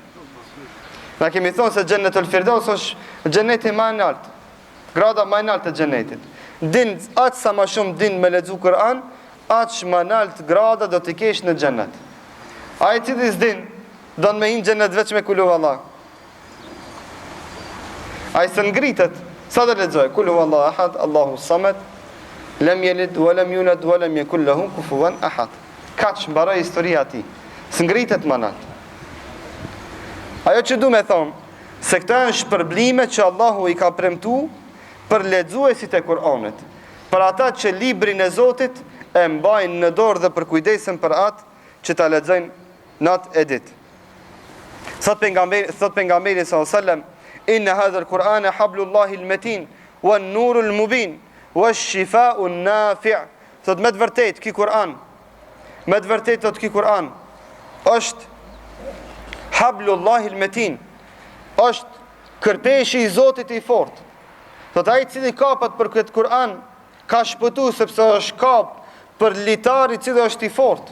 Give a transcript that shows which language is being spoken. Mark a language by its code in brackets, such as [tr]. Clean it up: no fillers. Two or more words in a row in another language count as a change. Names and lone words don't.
[sq] Na kemi thonë se xhenetul firdaus është xheneti më i lartë, grada më e lartë e xhenetit. Din aq sa më shumë din me lexu Kur'an, aq më nalt grada do t'i kesh në xhenet. Ai cili s'din, do në me hinë xhenet veç me kulu Allah. Ai se ngritet, sa do lexoj? [ar] قل الله أحد الله الصمد لم يلد ولم يولد ولم يكن له كفوا أحد. [sq] Kaç mbaroi historia e tij. S'ngritet më nalt. Ajo që du me thonë, se këta janë shpërblime që Allahu i ka premtu për lexuesit e Kur'anit, për ata që librin e Zotit e mbajnë në dorë dhe për kujdesën për atë që ta lexojnë natë e ditë. Thot pejgamberi [ar] صلى الله عليه وسلم: إن هذا القرآن حبل الله المتين والنور المبين والشفاء النافع'. [sq] Thot me të vërtetë ky Kur'an, me të vërtetë thot ky Kur'an është [ar] حبل الله المتين, [sq] është kërpeshi i Zotit i fortë. Thot ai i cili kapet për këtë Kur'an ka shpëtu sepse është kap për litari i cili është i fortë.